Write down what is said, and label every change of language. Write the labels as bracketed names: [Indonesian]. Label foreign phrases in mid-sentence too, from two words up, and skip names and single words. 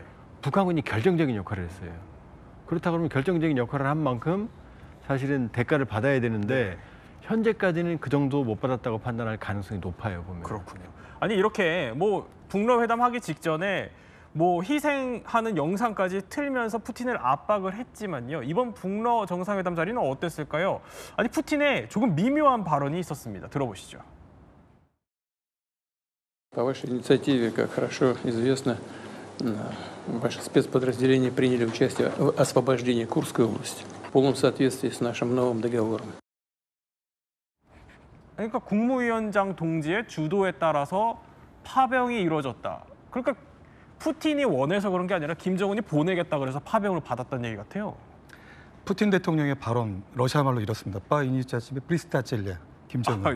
[Korean] 북한군이 결정적인 역할을 했어요. 그렇다 그러면 결정적인 역할을 한 만큼 사실은 대가를 받아야 되는데 현재까지는 그 정도 못 받았다고 판단할 가능성이 높아요, 보면. 그렇군요. 아니 이렇게 북러 회담 하기 직전에 희생하는 영상까지 틀면서 푸틴을 압박을 했지만요. 이번 북러 정상회담 자리는 어땠을까요? 아니 푸틴의 조금 미묘한 발언이 있었습니다. 들어보시죠. [Russian] По вашей инициативе, как хорошо известно, ваши спецподразделения приняли участие в освобождении Курской области в полном соответствии с нашим новым договором. [Korean] 그러니까 국무위원장 동지의 주도에 따라서 파병이 이루어졌다. 그러니까 푸틴이 원해서 그런 게 아니라 김정은이 보내겠다 그래서 파병을 받았다는 얘기 같아요. 푸틴 대통령의 발언 러시아 말로 이렇습니다. [Russian] по инициативе председателя 김정은.